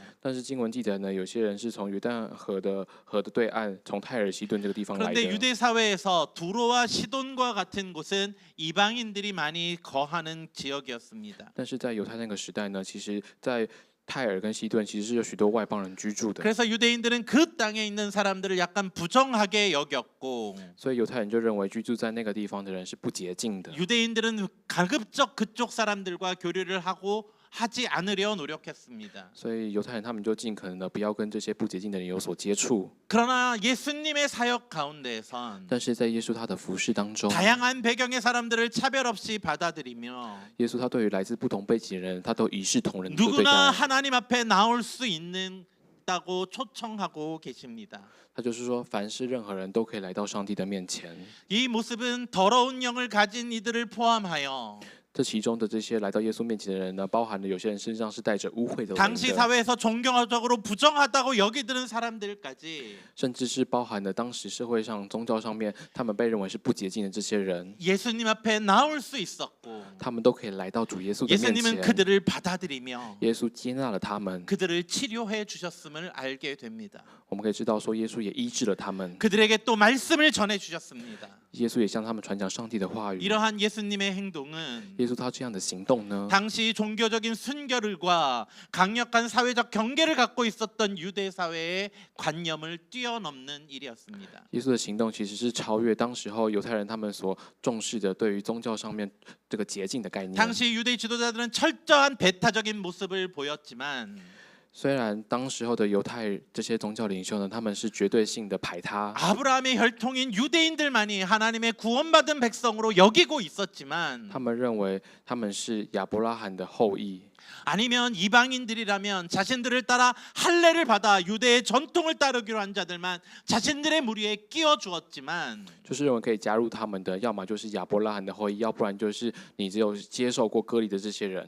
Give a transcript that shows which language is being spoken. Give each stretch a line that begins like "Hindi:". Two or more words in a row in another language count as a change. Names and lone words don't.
Chinese: 但是经文记载呢，有些人是从约旦河的对岸，从泰尔西顿这个地方来
Korean: 그런데
Chinese: 的。
Korean: 유대 사회에서 두로와 시돈과 같은 곳은 이방인들이 많이 거하는 지역이었습니다.
Chinese: 但是在犹太那个时代呢，其实，在泰尔跟西顿其实是有许多外邦人居住的，
Korean: 그래서 유대인들은 그 땅에 있는 사람들을 약간 부정하게 여겼고
Chinese: 所以犹太人就认为居住在那个地方的人是不洁净的。
Korean: 유대인들은 가급적 그쪽 사람들과 교류를 하지 않으려 노력했습니다.
Chinese: 所以犹太人他们就尽可能的不要跟这些不洁净的人有所接触。
Korean: 그러나 예수님의 사역 가운데선
Chinese: 但是在耶稣他的服饰当中，
Korean: 다양한 배경의 사람들을 차별 없이 받아들이며
Chinese: 耶稣他对于来自不同背景的人，他都一视同仁的对
Korean: 누구나
Chinese: 待。
Korean: 하나님 앞에 나올 수 있다고 초청하고 계십니다.
Chinese: 他就是说，凡是任何人都可以来到上帝的面前。
Korean: 이 모습은 더러운 영을 가진 이들을 포함하여
Chinese: 这其中的这些来到耶稣面前的人呢，包含了有些人身上是带着污秽的灵
Korean: 당시
Chinese: 的，
Korean: 사회에서 종교적으로 부정하다고 여기드는 사람들까지
Chinese: 甚至是包含了当时社会上宗教上面他们被认为是不洁净的这些人，
Korean: 예수님 앞에 나올 수 있었고
Chinese: 他们都可以来到主耶稣的面
Korean: 예수님은
Chinese: 前。
Korean: 그들을 받아들이며
Chinese: 耶稣接纳了他们，
Korean: 그들을 치료해 주셨음을 알게 됩니다.
Chinese: 我们可以知道说，耶稣也医治了他们，
Korean: 그들에게 또 말씀을 전해 주셨습니다.
Chinese: 耶稣也向他们传讲上帝的话语。
Korean: 이러한 예수님의 행동은
Chinese: 耶稣他这样的行动呢，
Korean: 당시 종교적인 순결과 강력한 사회적 경계를 갖고 있었던 유대 사회의 관념을 뛰어넘는 일이었습니다.
Chinese: 耶稣的行动其实是超越当时候犹太人他们所重视的对于宗教上面这个洁净的概念。
Korean: 당시 유대 지도자들은 철저한 배타적인 모습을 보였지만
Chinese: 虽然当时候的犹太这些宗教领袖呢，他们是绝对性的排他，
Korean: 아브라함의 혈통인 유대인들만이 하나님의 구원받은 백성으로 여기고 있었지만
Chinese: 他们认为他们是亚伯拉罕的后裔，
Korean: 아니면 이방인들이라면 자신들을 따라 할례를 받아 유대의 전통을 따르기로 한 자들만 자신들의 무리에 끼워 주었지만
Chinese: 就是认为可以加入他们的，要么就是亚伯拉罕的后裔，要不然就是你只有接受过割礼的这些人。